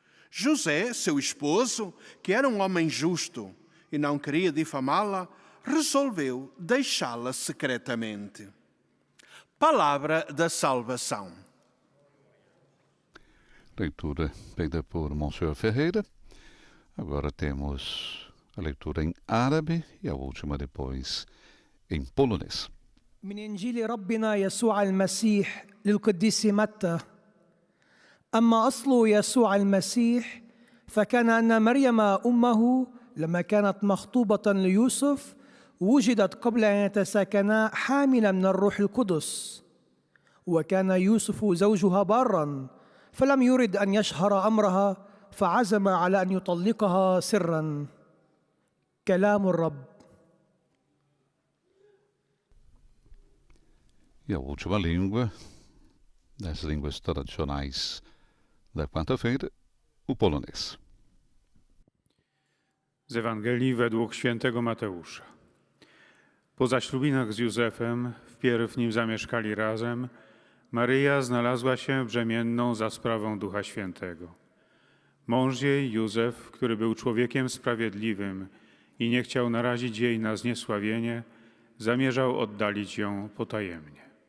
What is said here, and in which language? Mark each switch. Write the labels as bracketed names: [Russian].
[Portuguese] José, seu esposo, que era um homem justo e não queria difamá-la, resolveu deixá-la secretamente. Palavra da salvação. Leitura feita por Monsenhor Ferreira. Agora temos a leitura em árabe e a última depois em polonês. [Arabic] من إنجيل ربنا يسوع المسيح للقديس متى. أما أصل يسوع المسيح فكان أن مريم أمه لما كانت مخطوبة ليوسف وجدت قبل أن يتساكنا حاملا من الروح القدس، وكان يوسف زوجها بارا فلم يرد أن يشهر أمرها فعزم على أن يطلقها سرا. كلام الرب. [Portuguese] E a última língua, das línguas tradicionais da quarta-feira, o polonês. [Polish] Z Ewangelii według świętego Mateusza. Po zaślubinach z Józefem, wpierw nim zamieszkali razem, Maryja znalazła się brzemienną za sprawą Ducha Świętego. Mąż jej, Józef, który był człowiekiem sprawiedliwym i nie chciał narazić jej na zniesławienie, zamierzał oddalić ją potajemnie.